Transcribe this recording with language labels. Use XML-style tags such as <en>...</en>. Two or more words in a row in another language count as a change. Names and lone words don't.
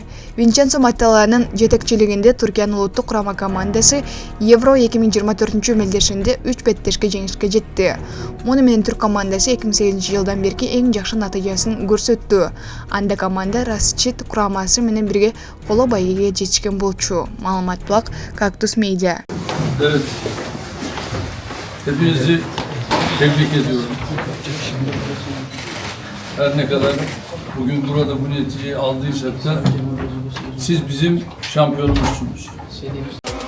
<ky>Винченцо Монтелланын жетекчилигинде Түркиянын улуттук курама командасы Евро 2024 мелдешинде 3-5 жеңишке жетти. Муну менен түрк командасы 2008-жылдан берки эң жакшы натыйжасын көрсөттү. Анда команда Расчит курамасы менен бирге коло байгеге жетишкен болчу. Маалымат Булак, Кактус Медиа.</ky> <tr>Evet. Hepinizi tebrik ediyorum. Her ne kadar bugün burada bu neticeyi aldıysak da siz bizim şampiyonumuzsunuz.</tr>